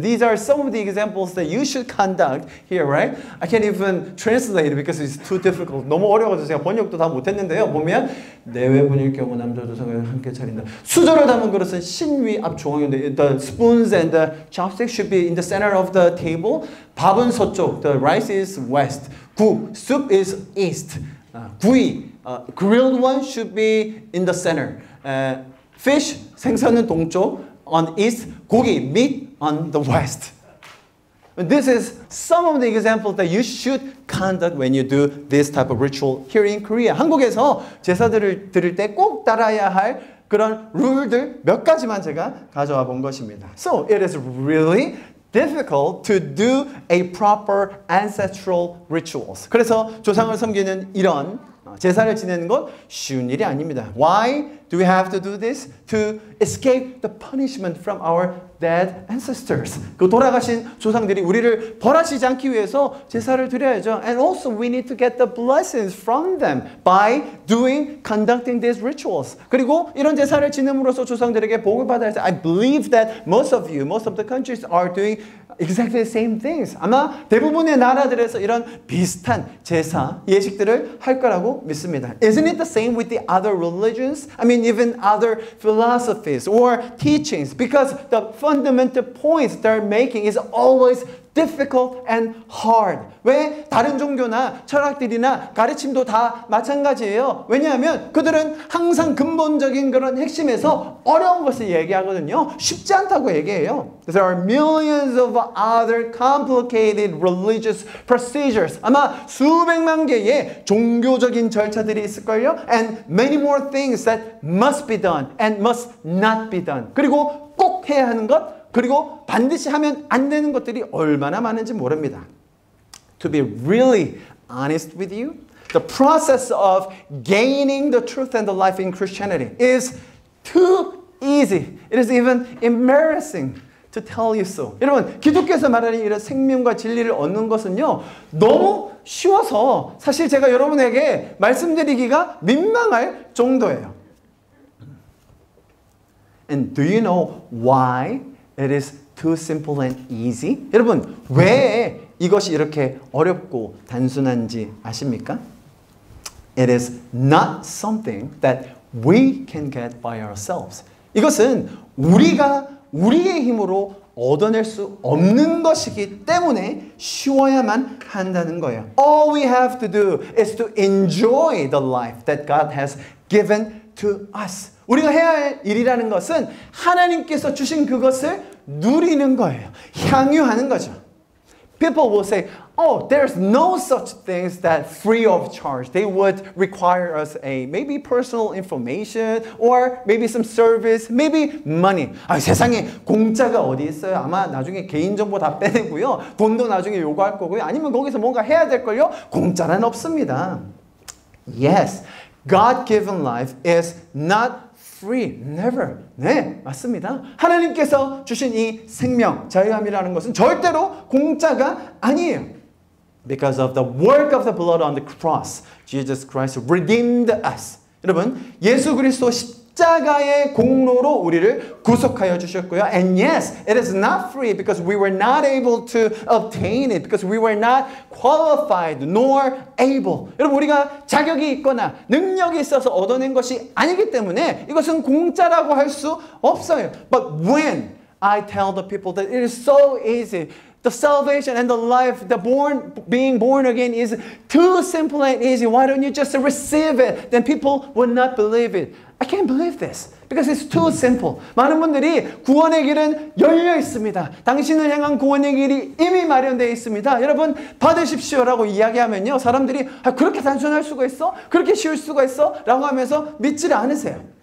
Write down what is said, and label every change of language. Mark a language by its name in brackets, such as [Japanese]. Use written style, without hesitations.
[English] These are some of the examples that you should conduct here, right? I can't even translate it because it's too difficult. [Korean] 너무 어려워서 제가 번역도 다 못했는데요. 보면 내외분일 경우 남자 조상을 함께 차린다. 수저를 담은 그릇은 신위 앞 중앙인데 [English] the spoons and the chopsticks should be in the center of the table. [Korean] 밥은 서쪽, [English] the rice is west. 국, soup is east. 구이, grilled one should be in the center. Fish, [Korean] 생선은 동쪽, [English] on east. 고기, meat on the west. This is some of the examples that you should conduct when you do this type of ritual here in Korea. [Korean] 한국에서 제사들을 드릴 때 꼭 따라야 할 그런 룰들 몇 가지만 제가 가져와 본 것입니다. [English] So it is really difficult to do a proper ancestral rituals. [Korean] 그래서 조상을 섬기는 이런 제사를 지내는 건 쉬운 일이 아닙니다. [English] Why do we have to do this? To escape the punishment from our dead ancestors. [Korean] 그 돌아가신 조상들이 우리를 벌하시지 않기 위해서 제사를 드려야죠. [English] And also we need to get the blessings from them by conducting these rituals. [Korean] 그리고 이런 제사를 지냄으로써 조상들에게 복을 받아야 해서 [English] I believe that most of the countries are doing exactly the same things. [Korean] 아마 대부분의 나라들에서 이런 비슷한 제사, 예식들을 할 거라고 믿습니다. [English] Isn't it the same with the other religions? I mean, even other philosophies or teachings, because the fundamental points they're making is always difficult and hard. [Korean] 왜 다른 종교나 철학들이나 가르침도 다 마찬가지예요. 왜냐하면 그들은 항상 근본적인 그런 핵심에서 어려운 것을 얘기하거든요. 쉽지 않다고 얘기해요. [English] There are millions of other complicated religious procedures. [Korean] 아마 수백만 개의 종교적인 절차들이 있을걸요. [English] And many more things that must be done and must not be done. [Korean] 그리고 꼭 해야 하는 것, 그리고 반드시 하면 안 되는 것들이 얼마나 많은지 모릅니다. [English] To be really honest with you, the process of gaining the truth and the life in Christianity is too easy. It is even embarrassing to tell you so. [Korean] 여러분, 기독교에서 말하는 이런 생명과 진리를 얻는 것은요, 너무 쉬워서 사실 제가 여러분에게 말씀드리기가 민망할 정도예요. [English] And do you know why it is too simple and easy? [Korean] 여러분, 왜 이것이 이렇게 어렵고 단순한지 아십니까? [English] It is not something that we can get by ourselves. [Korean] 이것은 우리가 우리의 힘으로 얻어낼 수 없는 것이기 때문에 쉬워야만 한다는 거예요. [English] All we have to do is to enjoy the life that God has given to us. [Korean] 우리가 해야 할 일이라는 것은 하나님께서 주신 그것을 누리는 거예요. 향유하는 거죠. [English] People will say, oh, there's no such things that free of charge. They would require us a maybe personal information or maybe some service, maybe money. [Korean] 세상에 공짜가 어디 있어요? 아마 나중에 개인정보 다 빼내고요. 돈도 나중에 요구할 거고요. 아니면 거기서 뭔가 해야 될걸요? 공짜는 없습니다. [English] Yes, God-given life is not free, never. [Korean] 네, 맞습니다. 하나님께서 주신 이 생명, 자유함이라는 것은 절대로 공짜가 아니에요. [English] Because of the work of the blood on the cross, Jesus Christ redeemed us. [Korean] 여러분, 예수 그리스도 십자가의 공로로 우리를 구속하여 주셨고요. [English] And yes, it is not free because we were not able to obtain it, because we were not qualified nor able. [Korean] 여러분, 우리가 자격이 있거나 능력이 있어서 얻어낸 것이 아니기 때문에 이것은 공짜라고 할 수 없어요. [English] But when I tell the people that it is so easy, the salvation and the life, being born again is too simple and easy. Why don't you just receive it? Then people would not believe it. I can't believe this because it's too simple. [Korean] 많은 분들이 구원의 길은 열려 있습니다. 당신을 향한 구원의 길이 이미 마련되어 있습니다. 여러분 받으십시오라고 이야기하면요, 사람들이 그렇게 단순할 수가 있어? 그렇게 쉬울 수가 있어? 라고 하면서 믿지를 않으세요.